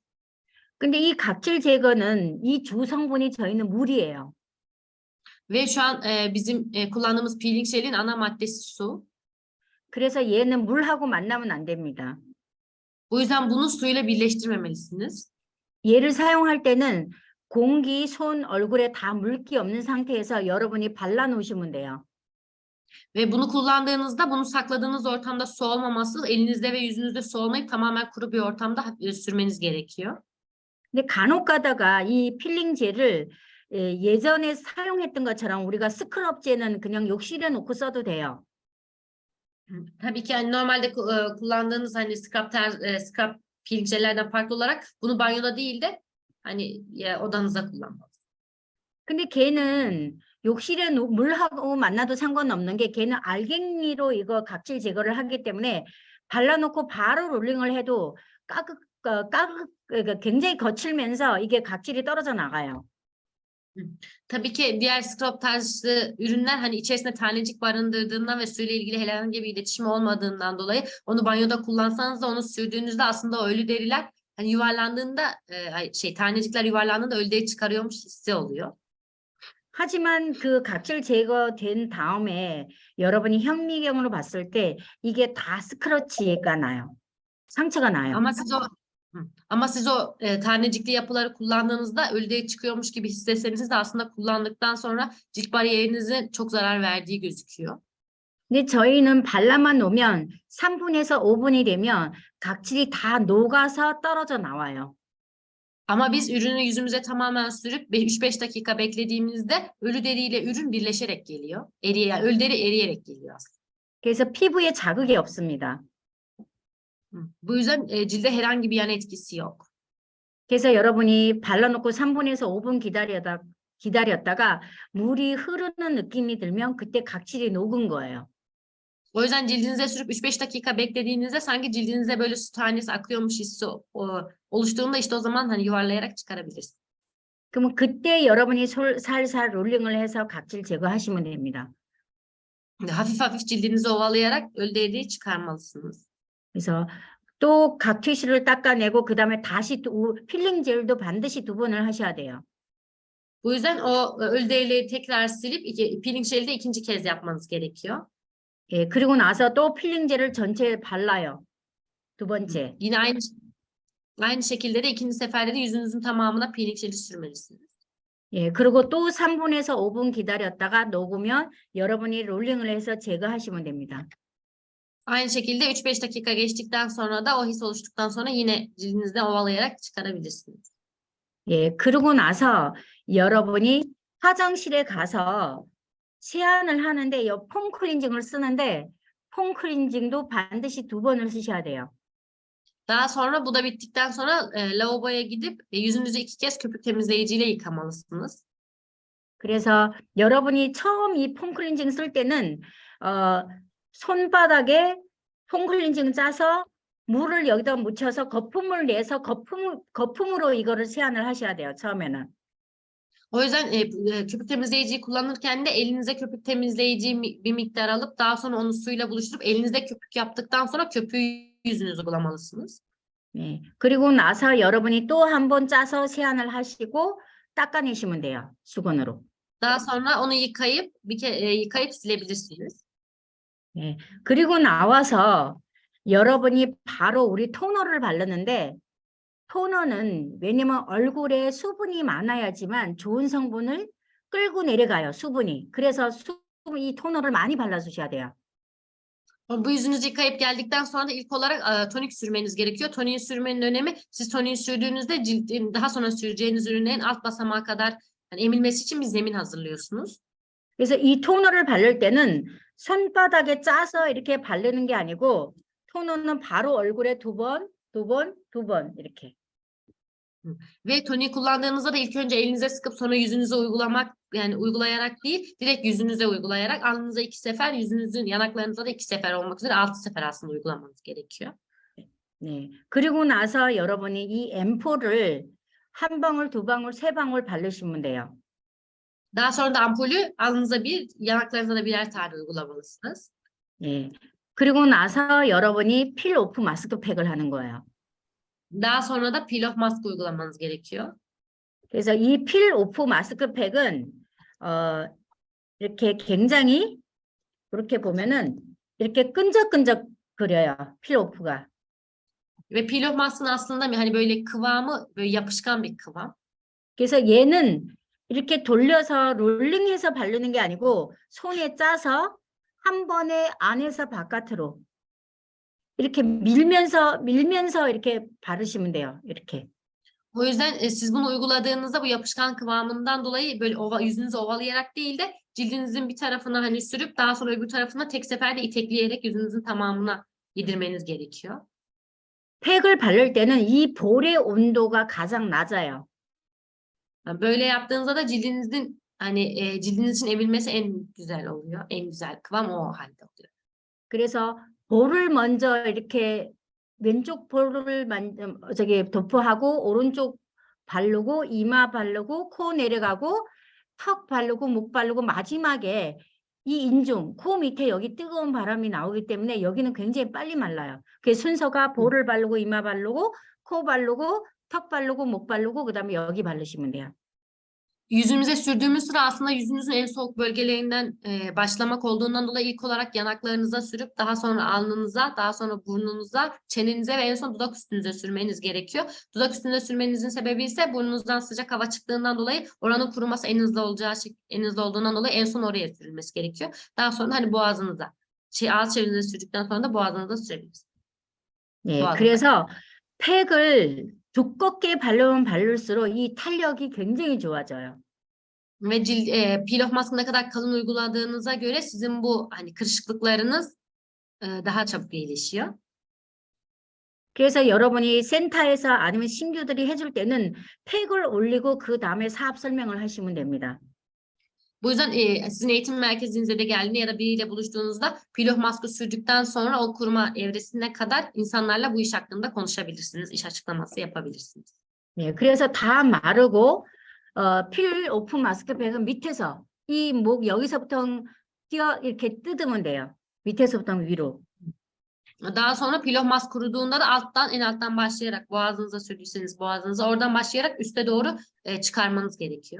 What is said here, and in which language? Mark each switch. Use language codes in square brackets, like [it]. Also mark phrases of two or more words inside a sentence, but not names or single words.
[ko] 근데 이 각질 제거는 이 주 성분이 저희는 물이에요. [tr] Ve şu an bizim kullandığımız peeling jelin ana maddesi su. [ko] 그래서 얘는 물하고 만나면 안 됩니다. [tr] O yüzden bunu suyla birleştirmemelisiniz. [ko] 얘를 사용할 때는 공기, 손, 얼굴에 다 물기 없는 상태에서 여러분이 발라놓으시면 돼요. [tr] Ve bunu kullandığınızda bunu sakladığınız ortamda su olmaması, elinizde ve yüzünüzde su olmayıp tamamen kuru bir ortamda sürmeniz gerekiyor. [ko] 근데 간혹 가다가 이 필링 젤을 예전에 사용했던 것처럼 우리가 스크럽제는 그냥 욕실에 놓고 써도 돼요. [tr] Tabii ki yani normalde kullandığınız hani scrub peeling jellerden farklı olarak bunu banyoda değil de hani odanızda kullanmalısınız. [ko] 근데 걔는 욕실에 물하고 만나도 상관없는 게 걔는 알갱이로 이거 각질 제거를 하기 때문에 발라놓고 바로 롤링을 해도 굉장히 거칠면서 이게 각질이 떨어져 나가요. [tr] Tabii ki diğer scrub tarzı ürünler hani içerisinde tanecik barındırdığından ve suyla ilgili herhangi bir iletişim olmadığından dolayı onu banyoda kullansanız da onu sürdüğünüzde aslında o ölü deriler hani yuvarlandığında tanecikler yuvarlandığında ölü deri çıkarıyormuş hissi oluyor. [ko] 하지만 그 각질 제거된 다음에 여러분이 현미경으로 봤을 때 이게 다 스크러치가 나요. 상처가 나요. [tr] Ama siz o tanecikli yapıları kullandığınızda ölü deri çıkıyormuş gibi hissetseniz de aslında kullandıktan sonra cilt bariyerinize çok zarar verdiği gözüküyor. [ko] 근데 저희는 발라만 놓으면 3분에서 5분이 되면 각질이 다 녹아서 떨어져 나와요. [tr] Ama biz ürünü yüzümüze tamamen sürüp 3-5 dakika beklediğimizde ölü deriyle ürün birleşerek geliyor. Ölü deri eriyerek geliyor aslında. [ko] 그래서 피부에 자극이 없습니다. [tr] Bu yüzden cilde herhangi bir yan etkisi yok. [ko] 그래서 여러분이 발라놓고 3분에서 5분 기다렸다가 물이 흐르는 느낌이 들면 그때 각질이 녹은 거예요. [tr] O yüzden cildinize sürüp 3-5 dakika beklediğinizde sanki cildinize böyle su tanesi akıyormuş hissi oluştuğunda işte o zaman hani yuvarlayarak çıkarabilirsiniz. [ko] 그러면 그때 여러분이 살살 롤링을 해서 각질 제거하시면 됩니다. [tr] Hafif hafif cildinizi ovalayarak ölü çıkarmalısınız. [ko] 그래서 또 각티슈를 닦아내고 그다음에 다시 필링 젤도 반드시 2번을 하셔야 돼요. [tr] Bu yüzden o ölü derileri tekrar silip peeling jel'i de ikinci kez yapmanız gerekiyor. [ko] 예, 그리고 나서 또 필링 젤을 전체에 발라요. 2번째. [tr] Yine aynı şekilde de ikinci seferde de yüzünüzün tamamına peeling jel'i sürmelisiniz. [ko] 예, 그리고 또 3분에서 5분 기다렸다가 녹으면 여러분이 롤링을 해서 제거하시면 됩니다. [tr] Aynı şekilde 3-5 dakika geçtikten sonra da o his oluştuktan sonra yine cildinizde ovalayarak çıkarabilirsiniz. [ko] 예, 그러고 나서 여러분이 화장실에 가서 세안을 하는데 이 폼 클렌징을 쓰는데 폼 클렌징도 반드시 2번을 쓰셔야 돼요. [tr] Daha sonra bu da bittikten sonra lavaboya gidip yüzünüzü 2 kez köpük temizleyiciyle yıkamalısınız. [ko] 그래서 여러분이 처음 이 폼 클렌징 쓸 때는 손바닥에 폼 클렌징 짜서 물을 여기다 묻혀서 거품을 내서 거품으로 이거를 세안을 하셔야 돼요. 처음에는. [tr] O yüzden köpük temizleyiciyi kullanırken de elinize köpük temizleyici bir miktar alıp daha sonra onu suyla buluşturup elinizde köpük yaptıktan sonra köpüğü yüzünüze uygulamalısınız. [ko] 네. 그리고 나서 여러분이 또 한 번 짜서 세안을 하시고 닦아내시면 돼요. 수건으로. [tr] Daha sonra onu yıkayıp silebilirsiniz. [ko] 네. 그리고 나와서 여러분이 바로 우리 토너를 바르는데 토너는 왜냐면 얼굴에 수분이 많아야지만 좋은 성분을 끌고 내려가요. 수분이. 그래서 이 토너를 많이 발라주셔야 돼요. [tr] Bu yüzünüzü yıkayıp geldikten sonra da ilk olarak tonik sürmeniz gerekiyor. Toniği sürmenin önemi siz toniği sürdüğünüzde cildin daha sonra süreceğiniz ürünlerin alt basamağa kadar yani emilmesi için bir zemin hazırlıyorsunuz. [ko] 그래서 이 토너를 바를 때는 손바닥에 짜서 이렇게 바르는 게 아니고 토너는 바로 얼굴에 2번, 2번, 2번 이렇게. [tr] Ve toniği kullandığınızda da ilk önce elinize sıkıp sonra yüzünüze uygulayarak değil, direkt yüzünuze uygulayarak alnınıza 2 sefer, yüzünüzün yanaklarınıza da 2 sefer olmak üzere 6 sefer aslında uygulamanız gerekiyor. [ko] 네. 그리고 나서 여러분이 이 앰플을 1방울, 2방울, 3방울 바르시면 돼요. [tr] Daha sonra da ampulü alnınıza yanaklarınıza da birer tane uygulamalısınız. [ko] 예. 그리고 나서 여러분이 [en] peel off [ko] 마스크팩을 하는 거예요. [tr] Daha sonra da [en] peel off mask [tr] uygulamanız gerekiyor. [ko] 그래서 이 [en] peel off [ko] 마스크팩은 이렇게 굉장히 이렇게 보면은 이렇게 끈적끈적거려요. [en] peel off가. [tr] Ve [en] peel off mask'ın [tr] aslında hani böyle kıvamı böyle yapışkan bir kıvam. [ko] 그래서 얘는 이렇게 돌려서 롤링해서 바르는 게 아니고 손에 짜서 한 번에 안에서 바깥으로 이렇게 밀면서 이렇게 바르시면 돼요. 이렇게. [tr] O yüzden siz bunu uyguladığınızda bu yapışkan kıvamından dolayı böyle yüzünüzü ovalayarak değil de cildinizin bir tarafına hani sürüp daha sonra öbür tarafına tek seferde itekleyerek yüzünüzün tamamına yedirmeniz gerekiyor. [ko] 팩을 바를 때는 이 볼의 온도가 가장 낮아요. [tr] Böyle yaptığınızda da cildinizin cildiniz için emilmesi en güzel oluyor. En güzel kıvam o halde oluyor. [ko] 그래서 볼을 먼저 이렇게 왼쪽 볼을 도포하고 오른쪽 바르고 이마 바르고 코 내려가고 턱 바르고 목 바르고 마지막에 이 인중 코 밑에 여기 뜨거운 바람이 나오기 때문에 여기는 굉장히 빨리 말라요. 그 순서가 볼을 바르고 이마 바르고 코 바르고 턱 바르고 목 바르고 그다음에 여기 바르시면 돼요. [tr] Yüzümüze sürdüğümüz sıra aslında yüzünüzün en soğuk bölgelerinden başlamak olduğundan dolayı ilk olarak yanaklarınıza sürüp daha sonra alnınıza, daha sonra burnunuza, çenenize ve en son dudak üstünüze sürmeniz gerekiyor. Dudak üstünde sürmenizin sebebi ise burnunuzdan sıcak hava çıktığından dolayı oranın kuruması en hızlı olduğundan dolayı en son oraya sürülmesi gerekiyor. Daha sonra hani boğazınıza, ağız çevrenize sürdükten sonra da boğazınıza sürebilirsiniz. [ko] 예, 보완. 그래서 팩을 두껍게 바르면 바를수록 이 탄력이 굉장히 좋아져요. [tr] Ve [en] peel off mask'ı [tr] ne kadar kalın uyguladığınıza göre sizin bu hani kırışıklıklarınız daha çabuk iyileşiyor. [ko] 그래서 여러분이 센터에서 아니면 신규들이 해줄 때는 팩을 올리고 그 다음에 사업 설명을 하시면 됩니다. [tr] Bu yüzden sizin eğitim merkezinize de geldiğinde ya da biriyle buluştuğunuzda pilof maske sürdükten sonra o kurma evresine kadar insanlarla bu iş hakkında konuşabilirsiniz. İş açıklaması yapabilirsiniz. [ko] 네, 그래서 다 마르고 [en] peel open [ko] 마스크팩은 밑에서 이 목 여기서부터 이렇게 뜯으면 돼요. 밑에서부터 위로. [tr] Daha sonra pilof mask kuruduğunda da en alttan başlayarak boğazınıza sürdüyseniz boğazınıza oradan başlayarak üste doğru çıkarmanız gerekiyor.